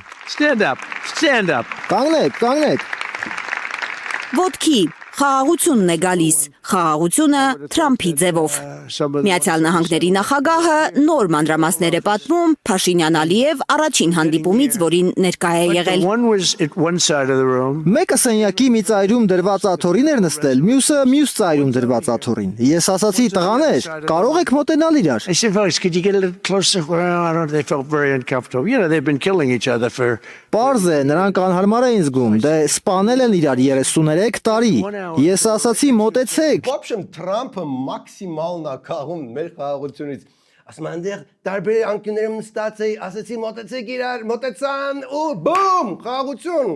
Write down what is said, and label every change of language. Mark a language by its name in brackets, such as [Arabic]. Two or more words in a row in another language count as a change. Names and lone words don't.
[English] Stand up. [Armenian] Կանգնեք։ Ոտքի խաղաղությունն է գալիս, խաղաղությունը Թրամփի ձևով։ Միացյալ Նահանգների նախագահը նոր մանրամասներ է պատմում Փաշինյան-Ալիև առաջին հանդիպումից, որին ներկա է եղել։ [English] One was at one side of the room. [Armenian] Մեկը սենյակի մի ծայրում դրված աթոռին էր նստել, մյուսը մյուս ծայրում դրված աթոռին։ Ես ասացի տղաներ, կարող եք մոտենալ իրար։ [English] I said, fellas, could you get a little closer? Well, I don't know, they felt very uncomfortable. You know, they've been killing each other for... [Armenian] Պարզ է, նրանք անհարմար էին զգում, դե սպանել են իրար 33 տարի։ Ես ասացի մոտեցեք։ Ոբշեմ Թրամփը մաքսիմալն է քաղում մեր խաղաղությունից։ Ասում այնտեղ տարբեր անկյուններում նստած էի, ասացի մոտեցեք իրար, մոտեցան ու բում, խաղաղություն։